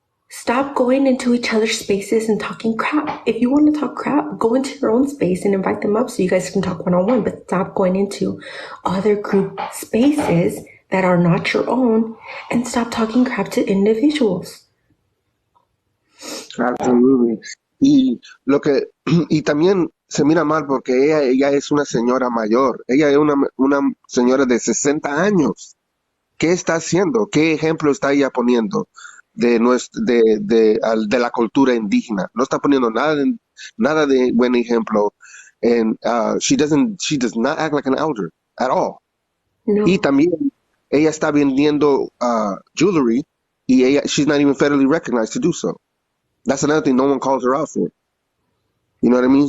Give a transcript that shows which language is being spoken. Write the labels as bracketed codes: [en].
[en] Stop going into each other's spaces and talking crap. If you want to talk crap, go into your own space and invite them up so you guys can talk one-on-one, but stop going into other group spaces that are not your own and stop talking crap to individuals. Absolutely. [es] Y también se mira mal porque ella es una señora mayor. Ella es una señora de 60 años. ¿Qué está haciendo? ¿Qué ejemplo está ella poniendo de la cultura indígena? No está poniendo nada de buen ejemplo. [en] And she does not act like an elder at all. No. [es] Y también ella está vendiendo jewelry y [en] she's not even federally recognized to do so. That's another thing no one calls her out for. You know what I mean?